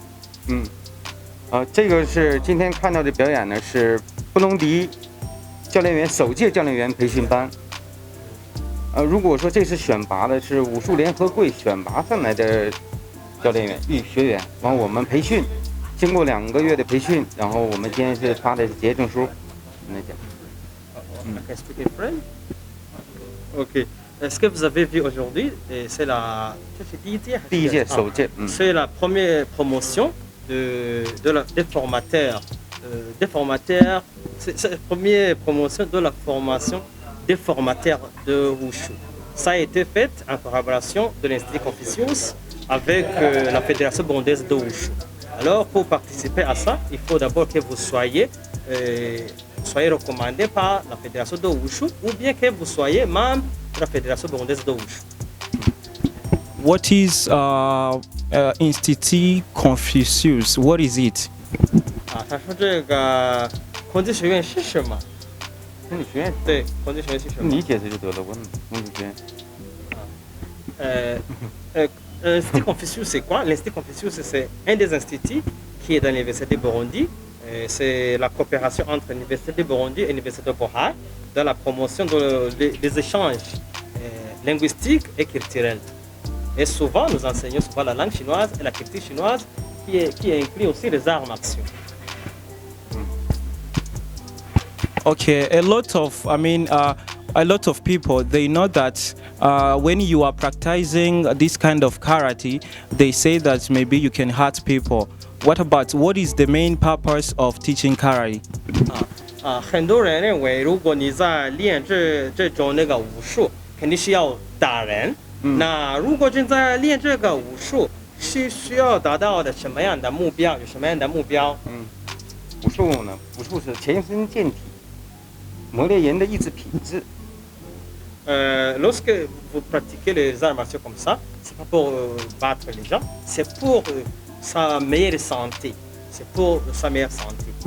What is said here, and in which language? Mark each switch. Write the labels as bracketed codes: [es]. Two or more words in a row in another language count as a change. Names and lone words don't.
[zh] 这个是今天看到的表演呢，是布隆迪教练员首届教练员培训班。如果说这次选拔的是武术联合会选拔上来的。教练员、学员，完我们培训，经过2个月的培训，然后我们今天是发的结业证书。来讲。 [en] I speak in French. OK. [fr] Ce que vous avez vu aujourd'hui, c'est [zh] 第一届首届。 [fr] C'est la première promotion des formateurs. C'est la première promotion de la formation des formateurs de Wushu. Ça a été fait en collaboration de l'Institut Confucius avec la Fédération burundaise de Wushu. Alors, pour participer à ça, il faut d'abord que vous soyez recommandé par la Fédération de Wushu ou bien que vous soyez membre de la Fédération burundaise de Wushu. [en] What is Institut Confucius? What is it? [zh] 他说这个孔子学院是什么？孔子学院对，孔子学院是什么？你解释就得了，问孔子学 [fr] 院。L'Institut Confucius, c'est quoi? L'Institut Confucius, c'est un des instituts qui est dans l'Université de Burundi. C'est la coopération entre l'Université de Burundi et l'Université de Bohai dans la promotion des échanges linguistiques et culturels. Et souvent, nous enseignons souvent la langue chinoise et la culture chinoise qui inclut aussi les arts martiaux. [en] Okay, a lot of people, they know that when you are practicing this kind of karate, they say that maybe you can hurt people. What is the main purpose of teaching karate? [zh] 很多人认为，如果你在练这种那个武术，肯定是要打人。那如果正在练这个武术，是需要达到的什么样的目标？有什么样的目标？武术呢？武术是强身健体，磨练人的意志品质。 [fr] Lorsque vous pratiquez les arts martiaux comme ça, c'est pas pour battre les gens, c'est pour sa meilleure santé. C'est pour sa meilleure santé.